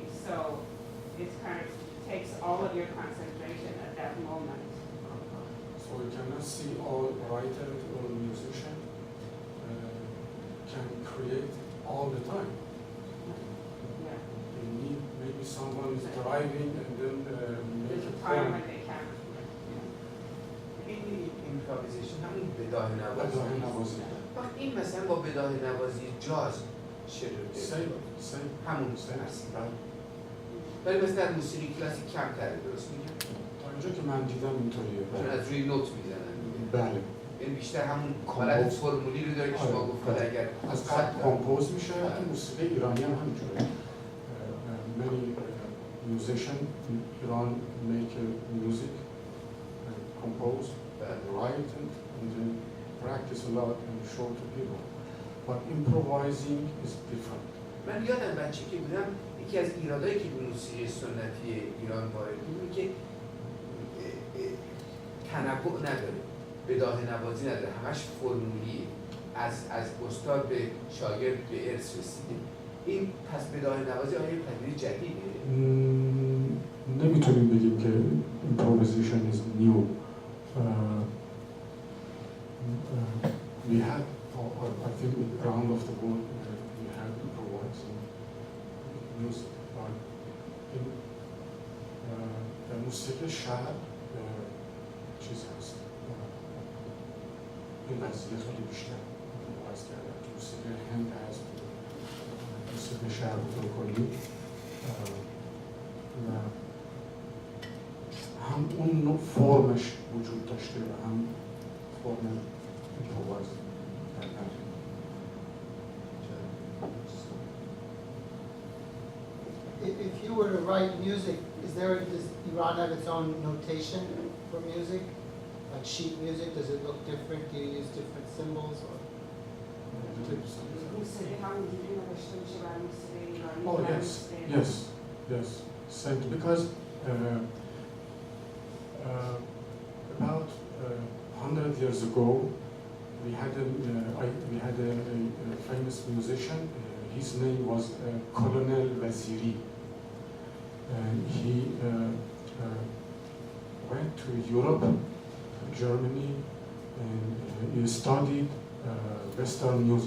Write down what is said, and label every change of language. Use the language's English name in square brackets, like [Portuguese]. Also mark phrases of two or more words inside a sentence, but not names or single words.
[English] So it kind of takes all of your concentration at that moment. So you cannot see all writers or musician can create all the time. Yeah. You need maybe someone is driving and then make There's a a time poem. when they can. [Persian] این improvisation همون بداهه نوازی بداهه نوازی. وقت این مثلا با بداهه نوازی جاز شروع [English] Same. [Persian] همون [English] Same. [Persian] هست ولی مثل در موسیقی کلاسیک کم کرده درست میگم؟ تا اینجا که من دیدم اینطوریه. چون از روی نوت میزنن دیگه بله. یعنی بیشتر همون حالت فرمولی رو داره که شما گفتید اگر از قبل کامپوز میشه تو موسیقی ایرانی هم همینجوره. [English] Many musicians in Iran make music, compose, write, and then practice a lot and show to people. But improvising is different. [Persian] من یادم بچه که بودم یکی از ایرادایی که به موسیقی سنتی ایران وارد بود اینه که تنوع نداره، بداهه نوازی نداره، همش فرمولیه، از استاد به شاگرد به ارث رسیده. این پس بداهه نوازی آیا پدیده جدیده؟ نمیتونیم بگیم که [English] improvisation is new. We had, I think, around of the world, we had improvising music. But in [Persian] موسیقی شهر چیز هست. این قضیه خیلی بیشتر باز کرده. موسیقی هند هست. موسیقی شهر بطور کلی. و هم اون نوع فرمش وجود داشته و هم فرم improvised. [English] If you were to write music, does Iran have its own notation for music? Like sheet music, does it look different? Do you use different symbols? Or? [Persian] موسیقی همونجوری نوشته میشه برای موسیقی ایرانی. [English] Oh yes. Same, because about 100 years ago, we had a famous musician. His name was Colonel Waziri. He went to Europe, Germany, and he studied Western music.